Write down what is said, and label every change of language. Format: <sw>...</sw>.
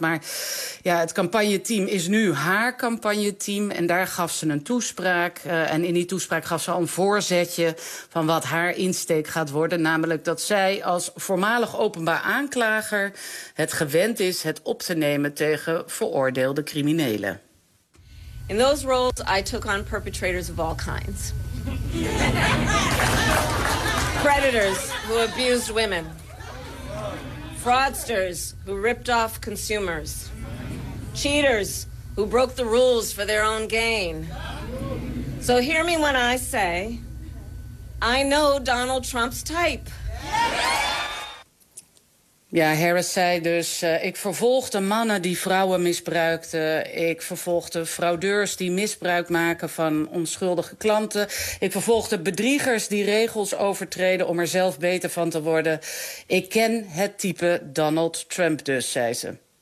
<nl>Maar ja, het campagneteam is nu haar campagneteam en daar gaf ze een toespraak. En in die toespraak gaf ze al een voorzetje van wat haar insteek gaat worden. Namelijk dat zij als voormalig openbaar aanklager het gewend is het op te nemen tegen veroordeelde criminelen.</nl> <en>In those roles, I took on perpetrators of all kinds. Predators who abused women. Fraudsters who ripped off consumers. Cheaters who broke the rules for their own gain. So hear me when I say, I know Donald Trump's type.</en> <nl>Ja, Harris zei dus, ik vervolgde mannen die vrouwen misbruikten. Ik vervolgde fraudeurs die misbruik maken van onschuldige klanten. Ik vervolgde bedriegers die regels overtreden om er zelf beter van te worden. Ik ken het type Donald Trump dus, zei ze.</nl>